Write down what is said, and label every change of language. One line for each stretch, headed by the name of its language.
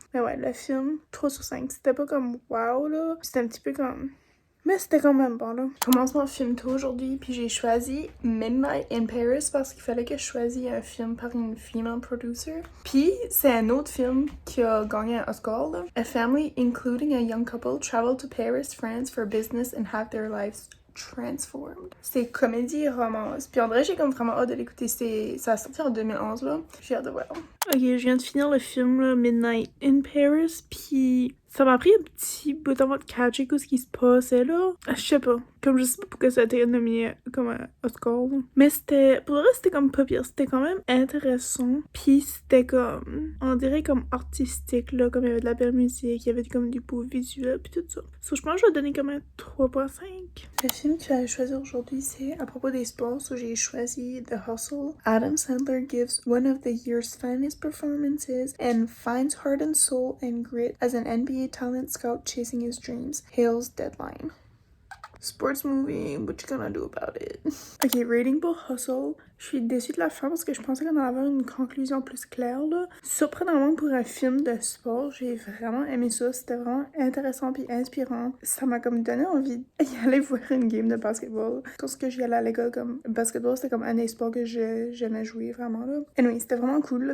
French: Mais ouais, le film 3 sur 5, c'était pas comme wow là, c'était un petit peu comme... Mais c'était quand même bon, là. Je commence mon film tôt aujourd'hui, puis j'ai choisi Midnight in Paris parce qu'il fallait que je choisisse un film par une
English: female producer.
French: Puis c'est un autre film qui a gagné un Oscar, là.
English: A family, including a young couple, travel to Paris, France for business and have their lives transformed.
French: C'est comédie et romance. Puis en vrai, j'ai comme vraiment hâte de l'écouter. Ça a sorti en 2011, là. J'ai hâte de voir. Ok, je viens de finir le film, là, Midnight in Paris, puis... Ça m'a pris un petit bout avant de catcher ce qui se passait là. Je sais pas. Comme je sais pas pourquoi ça a été nominé comme un Oscar. Là. Mais c'était... Pour le reste, c'était comme pas pire. C'était quand même intéressant. Puis c'était comme... On dirait comme artistique là. Comme il y avait de la belle musique. Il y avait comme du beau visuel. Puis tout ça. So, je pense que je vais donner comme un 3.5. Le film que j'allais choisir aujourd'hui, c'est à propos des sports. So, j'ai choisi The Hustle.
English: Adam Sandler gives one of the year's finest performances and finds heart and soul and grit as an NBA talent scout chasing his dreams. Hail's Deadline. Sports movie, what you gonna do about it?
French: Ok, rating pour Hustle. Je suis déçue de la fin parce que je pensais qu'on allait avoir une conclusion plus claire, là. Surprenamment pour un film de sport, j'ai vraiment aimé ça. C'était vraiment intéressant puis inspirant. Ça m'a comme donné envie d'y aller voir une game de basketball. Quand j'y allais à l'école, comme basketball, c'était comme un des sports que j'aimais jouer vraiment, là. Anyway, c'était vraiment cool, là.